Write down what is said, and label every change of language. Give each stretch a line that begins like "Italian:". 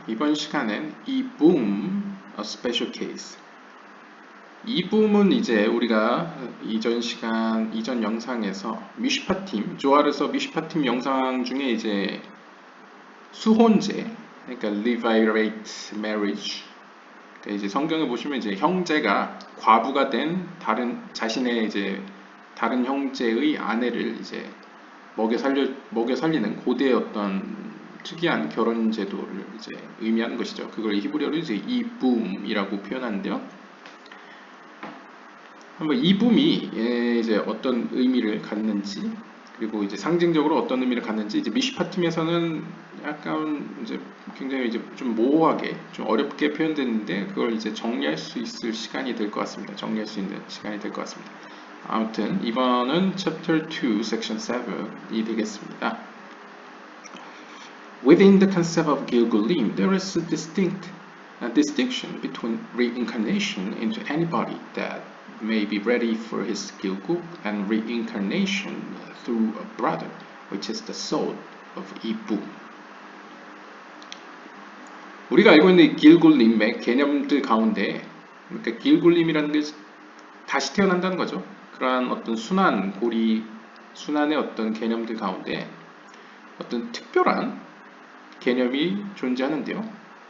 Korean: 이번 시간엔 이 boom,
English: a special case.
Korean: 이 boom은 이제 우리가 이전 영상에서 미슈파팀, 조아르서 미슈파팀 영상 중에 이제 수혼제, 그러니까 levirate marriage. 그러니까 이제 성경에 보시면 이제 형제가 과부가 된 자신의 이제 다른 형제의 아내를 이제 먹여 살리는 고대의 어떤 특이한 결혼 제도를 이제 의미하는 것이죠. 그걸 히브리어로 이제 이붐이라고 표현하는데요. 한번 이붐이 이제 어떤 의미를 갖는지, 그리고 이제 상징적으로 어떤 의미를 갖는지 이제 미시파팀에서는 약간 이제 굉장히 이제 좀 모호하게 좀 어렵게 표현됐는데, 그걸 이제 정리할 수 있을 시간이 될 것 같습니다. 정리할 수 있는 시간이 될 것 같습니다. 아무튼 이번은
English: Chapter 2, Section 7
Korean: 이 되겠습니다.
English: Within the concept of Gilgulim, there is a distinction between reincarnation into anybody that may be ready for his Gilgul and reincarnation through a brother, which is the soul of Ibu.
Korean: 우리가 알고 있는 길굴림의 개념들 가운데, 그러니까 길굴림이라는 게 다시 태어난다는 거죠. 그러한 어떤 순환의 어떤 개념들 가운데 어떤 특별한 개념이 존재하는데요.